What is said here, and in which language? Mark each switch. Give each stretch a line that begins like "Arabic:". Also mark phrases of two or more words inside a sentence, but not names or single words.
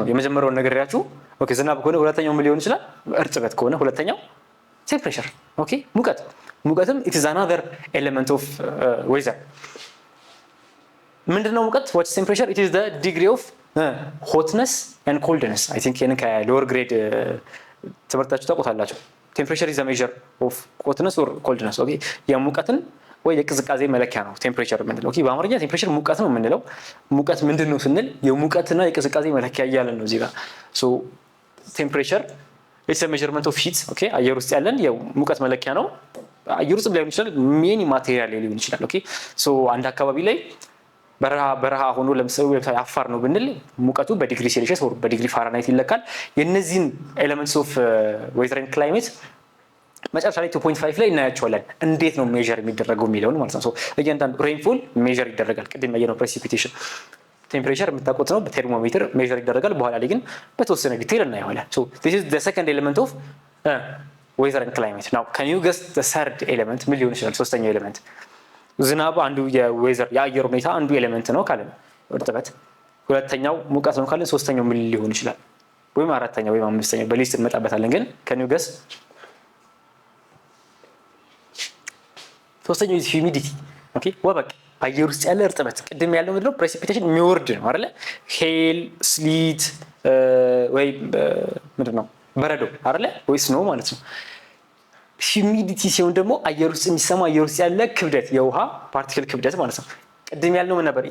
Amharic: የመጀመሪያውን ነግሬያችሁ። ኦኬ ዝናብ ከሆነ ሁለተኛው ምን ሊሆን ይችላል? እርጥበት ከሆነ ሁለተኛው ቴምፕሬቸር። ኦኬ ሙቀትም
English: it is another element of weather።
Amharic: ምንድነው ሙቀት?
English: what is temperature? it is the degree of hotness and coldness. I think
Amharic: የነካ
English: lower grade
Amharic: ትምህርታችሁ ታውቁታላችሁ።
English: temperature is a measure of hotness or coldness።
Amharic: ኦኬ የሙቀትን ወይ የቅዝቃዜ መለኪያ ነው ቴምፕሬቸር የምንለው። ኦኬ በአማርኛ ቴምፕሬቸር ሙቀት ነው የምንለው። ሙቀት ምንድነው ስንል የሙቀትና የቅዝቃዜ መለኪያ እያለን ነው እዚህ ጋር። ሶ ቴምፕሬቸር
English: it's a measurement of heat።
Amharic: ኦኬ አየር ውስጥ ያለን የሙቀት መለኪያ ነው። አየር ውስጥ ሊሆን ይችላል፣ ሜኒ ማቴሪያል ሊሆን ይችላል። ኦኬ ሶ አንድ አካባቢ ላይ በረሃ ሆኖ ለምሳሌ አፋር ነው ብንል ሙቀቱ በዲግሪ ሴልሺየስ ወር በዲግሪ ፋራናይት ይለካል። የነዚህን
English: elements of weather and climate
Amharic: መጨረሻ ላይ 2.5 ላይ እናያቸዋለን እንዴት ነው ሜዠር የሚደረገው የሚለውን ማለት ነው። እያንዳንዱ ሬንፎል ሜዠር ይደረጋል። ቅድም ያየነው ፕሬሲፒቴሽን ቴምፕሬቸር የምታውቁት ነው፣ በቴርሞሜትር ሜዠር ይደረጋል። በኋላ ላይ ግን በተወሰነ ዲቴል እናየዋለን።
English: this is the second element of weather and climate። now can you guess the third element
Amharic: ምን ሊሆን ይችላል? ሶስተኛው ኤሌመንት ዝናብ አንዱ የዌዘር የአየር ሁኔታ አንዱ ኤሌመንት ነው ካለን እርጥበት፣ ሁለተኛው ሙቀት ነው ካለን ሶስተኛው ምን ሊሆን ይችላል? ወይም አራተኛው ወይም አምስተኛው በሊስት እንመጣበታለን። ግን
English: can you guess?
Amharic: ሶስተኛው ሂዩሚዲቲ። ኦኬ ወበቅ አየር ውስጥ ያለ እርጥበት። ቅድም ያለው ምንድነው? ፕሬሲፒቴሽን የሚወርድ ነው አይደለ? ሄል፣ ስሊት ወይ ምንድነው በረዶ አይደለ? ወይ ስኖ ማለት ነው። ሂዩሚዲቲ ሲሆን ደግሞ አየር ውስጥ የሚሰማ አየር ውስጥ ያለ ክብደት የውሃ ፓርቲክል ክብደት ማለት ነው። ቅድም ያልነው ምን ነበር?